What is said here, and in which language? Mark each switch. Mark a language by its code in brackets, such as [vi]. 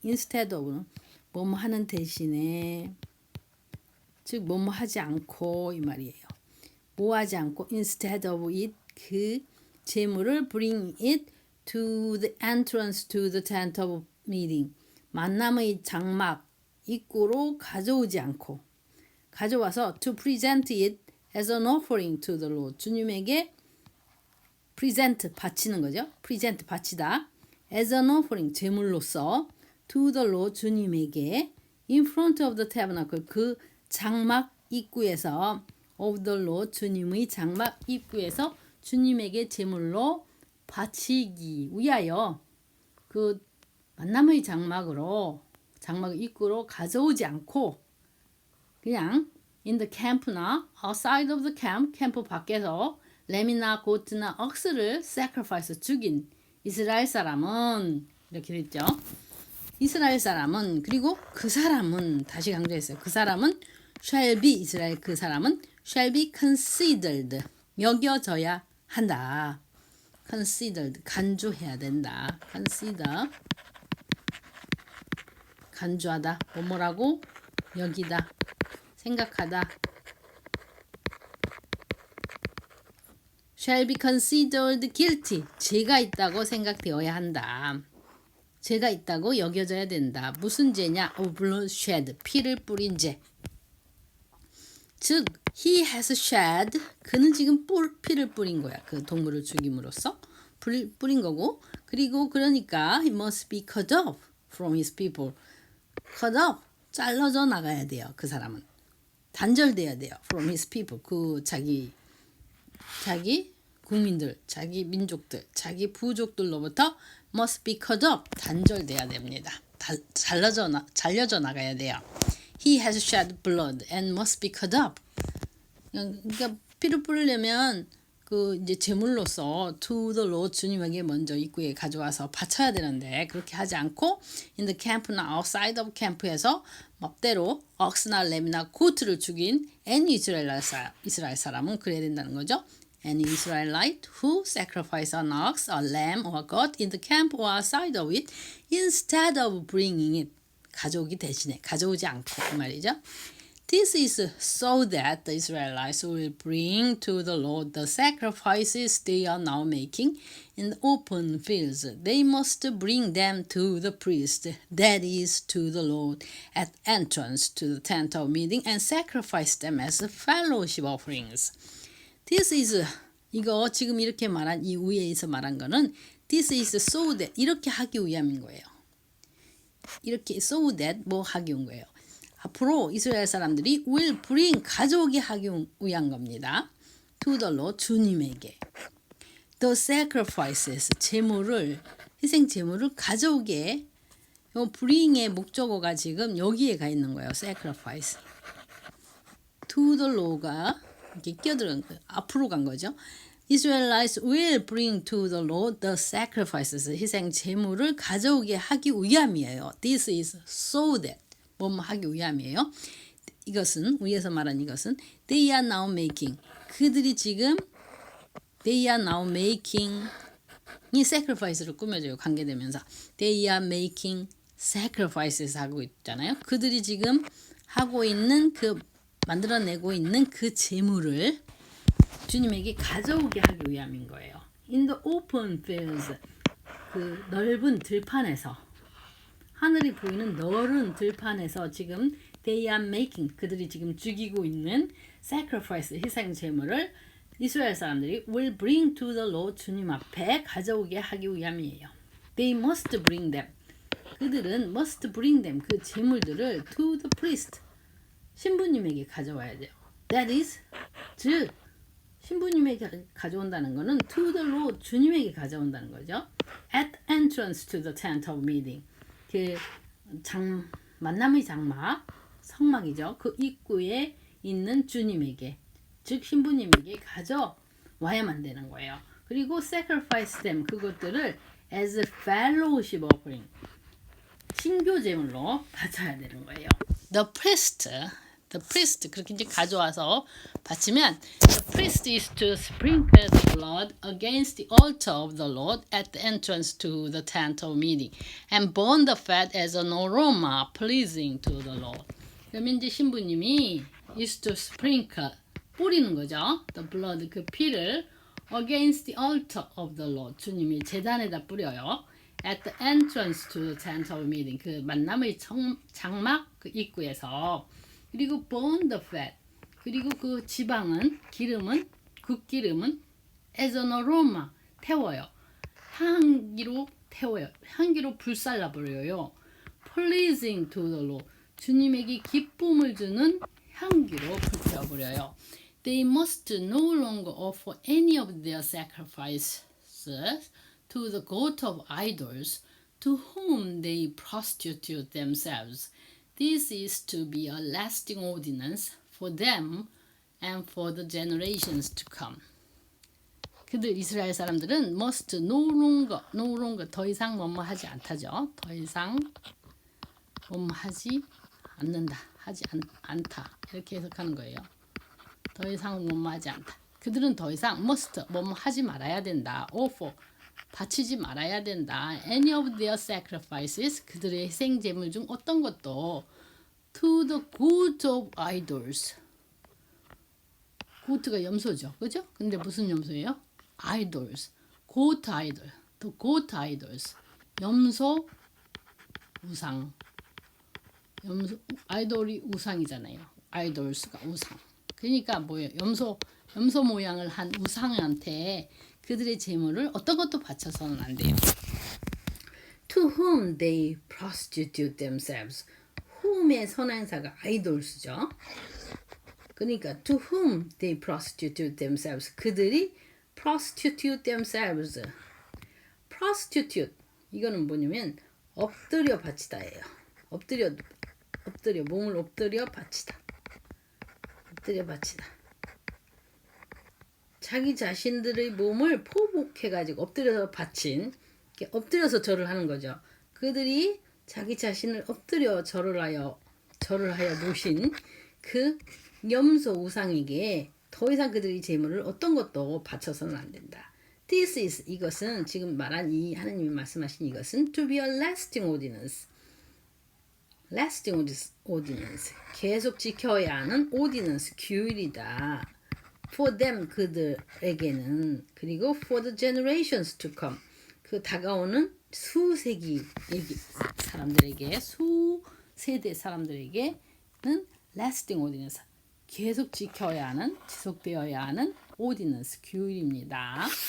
[en] instead of [ko] 뭐뭐 하는 대신에, 즉 뭐뭐 하지 않고 이 말이에요. 뭐 하지 않고 [en] instead of it, [ko] 그 제물을 [en] bring it to the entrance to the tent of meeting. [ko] 만남의 장막 입구로 가져오지 않고, 가져와서 [en] to present it as an offering to the Lord. [ko] 주님에게 present 바치는 거죠. present 바치다. [en] as an offering [ko] 제물로서 [en] to the Lord [ko] 주님에게 [en] in front of the tabernacle [ko] 그 장막 입구에서 [en] of the Lord [ko] 주님의 장막 입구에서 주님에게 제물로 바치기 위하여 그 만남의 장막 입구로 가져오지 않고 그냥 [en] in the camp [ko] 나 [en] outside of the [ko] 캠프 밖에서 램이나 고트나 억스를 sacrifice 죽인 이스라엘 사람은 이렇게 됐죠. 이스라엘 사람은 그리고 그 사람은 다시 강조했어요. 그 사람은 shall be 이스라엘 그 사람은 [en] shall be considered [ko] 여겨져야 한다. considered 간주해야 된다. consider 간주하다 뭐뭐라고 여기다 생각하다. [en] shall be considered guilty. [ko] 죄가 있다고 생각되어야 한다. 죄가 있다고 여겨져야 된다. 무슨 죄냐? [en] of bloodshed. [ko] 피를 뿌린 죄. 즉, [en] he has shed. [ko] 그는 지금 피를 뿌린 거야. 그 동물을 죽임으로써 뿌린 거고. 그리고 그러니까 [en] he must be cut off from his people. [ko] cut off. 잘라져 나가야 돼요. 그 사람은. 단절돼야 돼요. [en] from his people. [ko] 그 자기 국민들, 자기 민족들, 자기 부족들로부터 [en] must be cut off. [ko] 단절돼야 됩니다. 잘려져 나가야 돼요. [en] He has shed blood and must be cut off. [ko] 그러니까 피를 뿌리려면 그 이제 제물로서 [en] to the Lord [ko] 주님에게 먼저 입구에 가져와서 바쳐야 되는데 그렇게 하지 않고 [en] in the camp [ko] 나 [en] outside of camp [ko] 에서 멋대로 ox나 lamb이나 goat를 죽인 any 이스라엘 사람은 그래야 된다는 거죠. [en] Any Israelite who sacrifice an ox, a lamb, or a goat in the camp or outside of it, instead of bringing it, [ko] 가져오지 않고 그 말이죠. [en] This is so that the Israelites will bring to the Lord the sacrifices they are now making in the open fields. They must bring them to the priest, that is, to the Lord, at entrance to the tent of meeting, and sacrifice them as fellowship offerings. [ko] This is 이거 지금 이렇게 말한 이 위에서 말한 거는 [en] this is so that [ko] 이렇게 하기 위함인 거예요. 이렇게 so that 뭐 하기 위한 거예요. 앞으로 이스라엘 사람들이 [en] will bring [ko] 가져오게 하기 위한 겁니다. [en] to the Lord [ko] 주님에게 [en] the sacrifices [ko] 제물을 희생 제물을 가져오게 요 bring의 목적어가 지금 여기에 가 있는 거예요. [en] sacrifice to the Lord [ko] 가 이렇게 끼어들은 거예요. 앞으로 간 거죠. [en] Israelites will bring to the Lord the sacrifices [ko] 희생 제물을 가져오게 하기 위함이에요. [en] This is so that [ko] 뭐 하기 위함이에요. 이것은 위에서 말한 이것은 [en] they are now making [ko] 그들이 지금 they are now making 이 sacrifice를 꾸며줘요. 관계되면서 [en] they are making sacrifices [ko] 하고 있잖아요. 그들이 지금 하고 있는 그 만들어내고 있는 그 제물을 주님에게 가져오게 하기 위함인 거예요. [en] In the open fields [ko] 그 넓은 들판에서 하늘이 보이는 넓은 들판에서 지금 [en] they are making [ko] 그들이 지금 죽이고 있는 sacrifice 희생 제물을 이스라엘 사람들이 [en] will bring to the Lord [ko] 주님 앞에 가져오게 하기 위함이에요. [en] They must bring them [ko] 그들은 [en] must bring them [ko] 그 제물들을 [en] to the priest [ko] 신부님에게 가져와야 돼요. [en] That is [ko] 즉 신부님에게 가져온다는 것은 [en] to the Lord [ko] 주님에게 가져온다는 거죠. [en] At entrance to the tent of meeting [ko] 그 만남의 장막 성막이죠. 그 입구에 있는 주님에게 즉 신부님에게 가져와야만 되는 거예요. 그리고 [en] sacrifice them [ko] 그것들을 [en] as a fellowship offering [ko] 신교 제물로 바쳐야 되는 거예요. [en] The priest [ko] 그렇게 이제 가져와서 바치면 [en] the priest is to sprinkle the blood against the altar of the Lord at the entrance to the tent of meeting and burn the fat as an aroma pleasing to the Lord. [ko] 그러면 이제 신부님이 [en] is to sprinkle [ko] 뿌리는 거죠. [en] The blood [ko] 그 피를 [en] against the altar of the Lord [ko] 주님이 제단에다 뿌려요. [en] At the entrance to the tent of meeting [ko] 그 만남의 장막 그 입구에서 그리고 [en] burn the fat [ko] 그리고 그 지방은 기름은 굿기름은 [en] as an aroma [ko] 태워요. 향기로 태워요. 향기로 불살라 버려요. [en] pleasing to the Lord [ko] 주님에게 기쁨을 주는 향기로 불태워 버려요. [en] They must no longer offer any of their sacrifices to the god of idols to whom they prostitute themselves. This is to be a lasting ordinance for them and for the generations to come. [ko] 그들 이스라엘 사람들은 [en] must no longer [ko] 더 이상 뭐뭐 하지 않다죠. 더 이상 뭐뭐 하지 않는다. 하지 않다. 이렇게 해석하는 거예요. 더 이상 뭐뭐 하지 않다. 그들은 더 이상 must 뭐뭐 하지 말아야 된다. offer 바치지 말아야 된다. [en] Any of their sacrifices [ko] 그들의 희생 제물 중 어떤 것도 [en] to the god of idols. [ko] goat가 염소죠, 그죠? 근데 무슨 염소예요? idols, goat idol, [en] the goat idols. [ko] 염소 우상. 염소 아이돌이 우상이잖아요. idols가 우상. 그러니까 뭐예요? 염소 모양을 한 우상한테 그들의 제물을 어떤 것도 바쳐서는 안 돼요. [en] To whom they prostitute themselves. [ko] whom의 선행사가 idols죠. 그러니까 [en] to whom they prostitute themselves. [ko] 그들이 [en] prostitute themselves. [ko] prostitute 이거는 뭐냐면 엎드려 바치다예요. 엎드려 몸을 엎드려 바치다. 엎드려 바치다. 자기 자신들의 몸을 포복해가지고 엎드려서 바친 엎드려서 절을 하는 거죠. 그들이 자기 자신을 엎드려 절을 하여 모신 그 염소 우상에게 더 이상 그들이 제물을 어떤 것도 바쳐서는 안 된다. This is 이것은 지금 말한 이 하나님이 말씀하신 이것은 [en] to be a lasting ordinance. lasting ordinance [ko] 계속 지켜야 하는 ordinance 규율이다. [en] For them [ko] 그들에게는 그리고 [en] for the generations to come [ko] 그 다가오는 수세기 사람들에게 수세대 사람들에게는 [en] lasting ordinance [ko] 계속 지켜야 하는 지속되어야 하는 ordinance 규율입니다.